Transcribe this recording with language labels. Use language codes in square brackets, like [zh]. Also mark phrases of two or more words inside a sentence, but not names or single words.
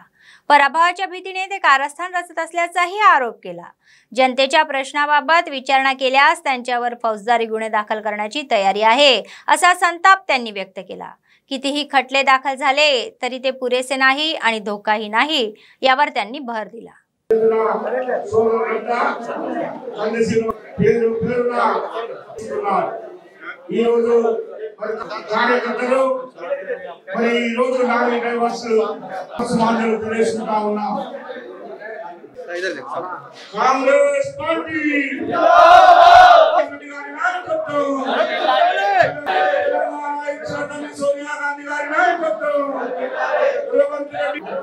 [mr] पराभवाच्या भीतीने ते कारस्थान रचत असल्याचाही आरोप केला. जनतेच्या प्रश्नाबाबत विचारणा केल्यास त्यांच्यावर फौजदारी गुन्हे दाखल करण्याची तयारी आहे असा संताप त्यांनी व्यक्त केला. कितीही खटले दाखल झाले तरी ते पुरेसे नाही आणि धोकाही नाही यावर त्यांनी भर दिला. [te] కార్యకర్తలు మరి ఈ రోజు నాగరిక సమాజంలో తెలుసుకుంటా ఉన్నాం. కాంగ్రెస్ పార్టీ సోనియా గాంధీ గారి నాయకత్వం, రేవంత్ రెడ్డి